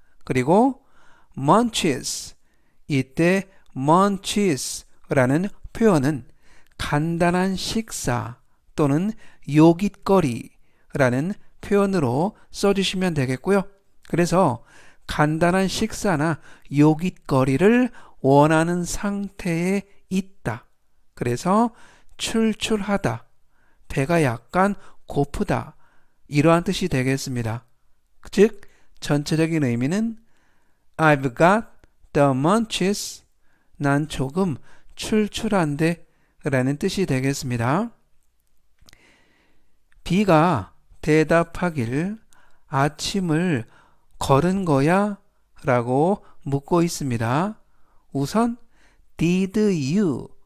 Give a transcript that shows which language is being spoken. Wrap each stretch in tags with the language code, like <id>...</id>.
<ko>그리고 munches 이때 munches 라는 표현은 간단한 식사 또는 요깃거리 라는 표현으로 써주시면 되겠고요. 그래서 간단한 식사나 요깃거리를 원하는 상태에 있다. 그래서 출출하다. 배가 약간 고프다. 이러한 뜻이 되겠습니다. 즉 전체적인 의미는</ko> <en>I've got the munches.</en> <ko>난 조금 출출한데 라는 뜻이 되겠습니다. B가 대답하길 아침을 걸은 거야?</ko> <en>라고 묻고 있습니다.</en> <ko>우선</ko> <en>Did you?</en>